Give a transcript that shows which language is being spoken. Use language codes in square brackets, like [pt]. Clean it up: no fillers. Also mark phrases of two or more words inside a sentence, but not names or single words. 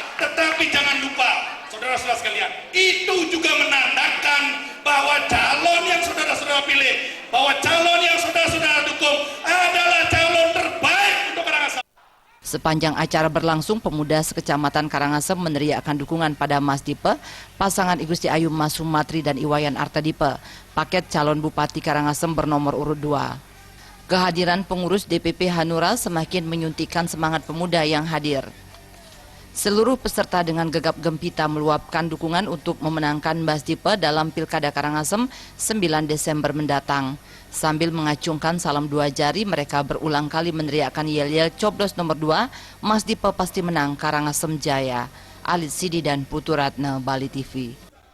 [id] Tetapi jangan lupa, saudara-saudara sekalian, itu juga menandakan bahwa calon yang saudara-saudara pilih, bahwa calon yang saudara-saudara dukung adalah calon terbaik untuk Karangasem. Sepanjang acara berlangsung, pemuda sekecamatan Karangasem meneriakkan dukungan pada Mas Dipe, pasangan I Gusti Ayu Mas Sumatri dan Iwayan Artadipe, paket calon Bupati Karangasem bernomor urut 2. Kehadiran pengurus DPP Hanura semakin menyuntikkan semangat pemuda yang hadir. Seluruh peserta dengan gegap gempita meluapkan dukungan untuk memenangkan Mas Dipe dalam Pilkada Karangasem 9 Desember mendatang. Sambil mengacungkan salam 2 jari, mereka berulang kali meneriakkan yel-yel coblos nomor 2, Mas Dipe pasti menang, Karangasem Jaya. Alit Sidi dan Putu Ratna, Bali TV.